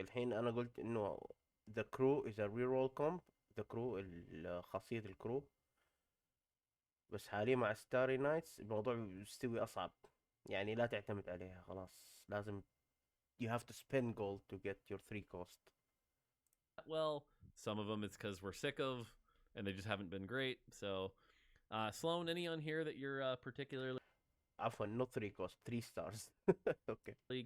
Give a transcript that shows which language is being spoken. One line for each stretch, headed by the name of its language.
Arabic: الحين انا قلت انه
English: the crew is a reroll comp.
Arabic: the crew خاصية الكرو. بس حاليا مع ستاري نايتس الموضوع يستوي اصعب. يعني لا تعتمد عليها خلاص. لازم
English: you have to spend gold to get your 3 cost. Well, some of them it's because we're sick of and they just haven't been great. So Sloan, any on here that you're particularly
Arabic: عفوا
English: not 3 cost 3 stars. okay.